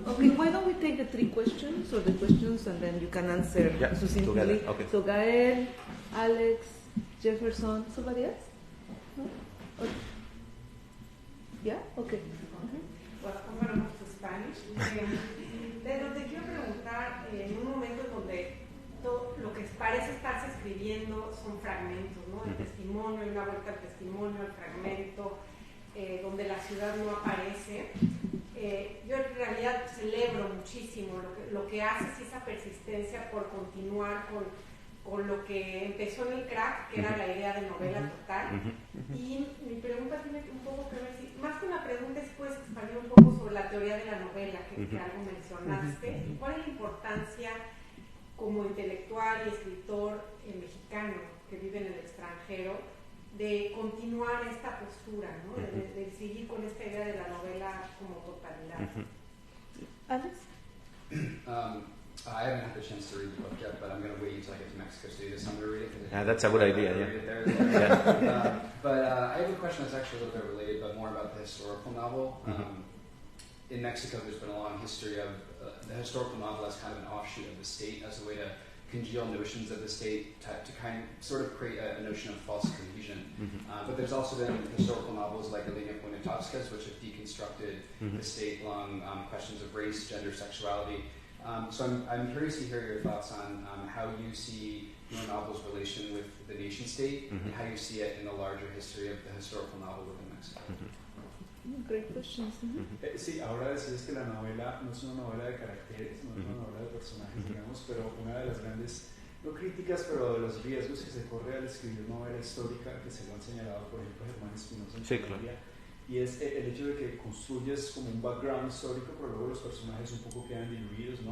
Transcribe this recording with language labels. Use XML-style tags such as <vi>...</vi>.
<en>Okay, why don't we take the three questions or the questions and then you can answer succinctly. Together. Okay. So Gael, Alex, Jefferson, somebody else? No? Okay. Yeah? Okay. Well, I'm going to move to Spanish.</en> <es>Pedro, te quiero preguntar, en un momento en donde todo lo que parece estarse escribiendo son fragmentos, ¿no? El testimonio, hay una vuelta al testimonio, al fragmento, donde la ciudad no aparece. Yo en realidad celebro muchísimo lo que haces, esa persistencia por continuar con lo que empezó en el crack, que era la idea de novela total. Y mi pregunta tiene un poco que ver, más que una pregunta es pues expandir un poco sobre la teoría de la novela, que algo mencionaste. ¿Cuál es la importancia como intelectual y escritor mexicano que vive en el extranjero de continuar esta postura, ¿no? de seguir con esta idea de la novela como totalidad? Alex?</es> <en>I haven't had the chance to read the book yet, but I'm going to wait until I get to Mexico City this summer to read it. That's a good idea, yeah. But I have a question that's actually a little bit related, but more about the historical novel. In Mexico, there's been a long history of the historical novel as kind of an offshoot of the state, as a way to congeal notions of the state to kind of sort of create a notion of false cohesion. But there's also been historical novels like Elena Poniatowska's, which have deconstructed the state along questions of race, gender, sexuality. So I'm curious to hear your thoughts on how you see your novel's relation with the nation state and how you see it in the larger history of the historical novel within Mexico. Great questions.</en> <es>Sí, ahora decías que la novela no es una novela de caracteres, no es una novela de personajes, digamos, pero una de las grandes, no críticas, pero de los riesgos que se corre al escribir novela histórica, que se lo han señalado, por ejemplo, Germán Espinosa en Colombia, y es el hecho de que construyes como un background histórico, pero luego los personajes un poco quedan diluidos, ¿no?</es>